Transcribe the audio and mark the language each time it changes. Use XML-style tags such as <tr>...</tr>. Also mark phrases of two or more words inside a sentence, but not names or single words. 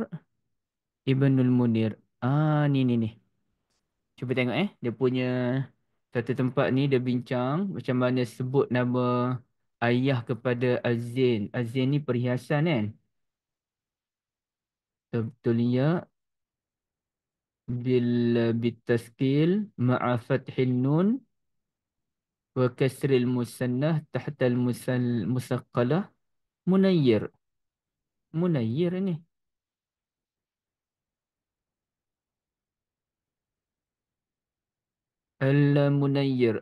<ms>Ibnul Munir. Ni. Cuba tengok dia punya satu tempat ni dia bincang macam mana sebut nama ayah kepada Azin. Azin ni perhiasan kan? Betul ya.</ms> <ar>بتشكيل مع فتح النون وكسر المثناة تحت المثقلة منيّر.</ar> <ms>Munayyir ni. Al-Munayyir.</ms>